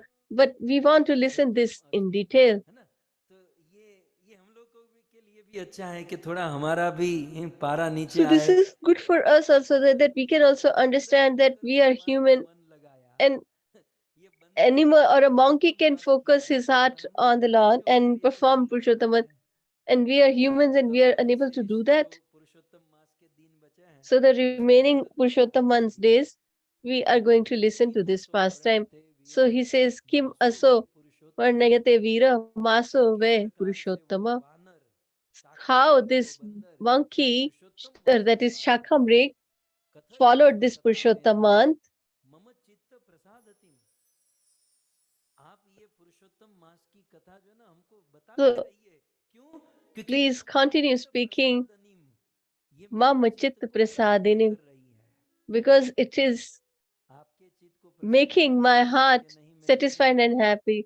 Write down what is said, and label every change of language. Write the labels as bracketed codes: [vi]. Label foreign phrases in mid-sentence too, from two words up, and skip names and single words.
[en] But we want to listen this in detail. So this is good for us also, that we can also understand that we are human, and animal or a monkey can focus his heart on the Lord and perform Purushottam, and we are humans and we are unable to do that. So the remaining Purushottam days, we are going to listen to this pastime. So he says, [sa] किं असौ वर्णयते वीर मासो वै पुरुषोत्तम. [en] How this monkey, that is Shakhamrik, followed this Purushottaman. So please continue speaking [sa] मम चित्त प्रसादिनीम्, [en] because it is making my heart satisfied and happy.